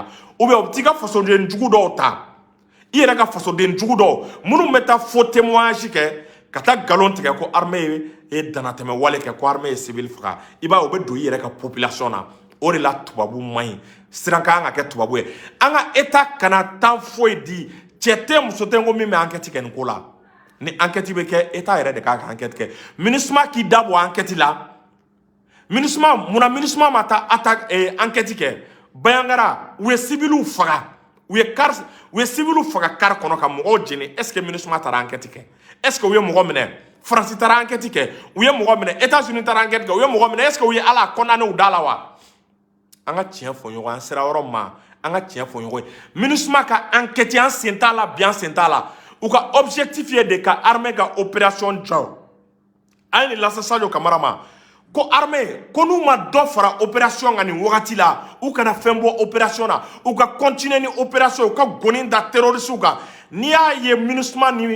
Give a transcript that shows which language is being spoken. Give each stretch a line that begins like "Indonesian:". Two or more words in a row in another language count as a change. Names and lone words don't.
Bambara: ou bien u bɛ t'i ka fasoden jugu dɔw ta i yɛrɛ ka fasoden jugu dɔw minnu bɛ taa
French: faux témoignage
Bambara: kɛ ka taa nkalon tigɛ ko armée ye danatɛmɛ wale kɛ ko armée ye civil faga i b'a ye u bɛ don i yɛrɛ ka population na o de la tubabu man ɲi siran ka kan ka kɛ tubabu ye an ka état kana temps foyi di cɛ tɛ muso tɛ ko min bɛ enquête kɛ nin ko la ni enquête bɛ kɛ état yɛrɛ de kan ka enquête kɛ MINUSMA k'i da bɔ enquête la munna MINUSMA ma taa enquête kɛ Bayangara u ye civiliw faga u ye civiliw faga car kɔnɔ ka mɔgɔw jeni
French: est-ce que
Bambara: MINUSMA taara enquête kɛ
French: est-ce que
Bambara: u ye mɔgɔ minɛ France taara enquête kɛ u ye mɔgɔ minɛ États-Unis taara enquête kɛ u ye mɔgɔ minɛ
French: est-ce que
Bambara: u ye Ala condamné u da la wa an ka tiɲɛ fɔ ɲɔgɔn an sera yɔrɔ ma an ka tiɲɛ fɔ ɲɔgɔn ye MINUSMA ka enquête an sen t'a la bi an sen t'a la u ka objectif ye de ka armée ka opération jɔ an ye nin lase Sadio Kamara ma ko armée ko n'u ma dɔ fara opération kan nin wagati la u kana fɛn bɔ opération na u ka continuer ni opération u ka goni da terroristes kan n'i y'a ye MINUSMA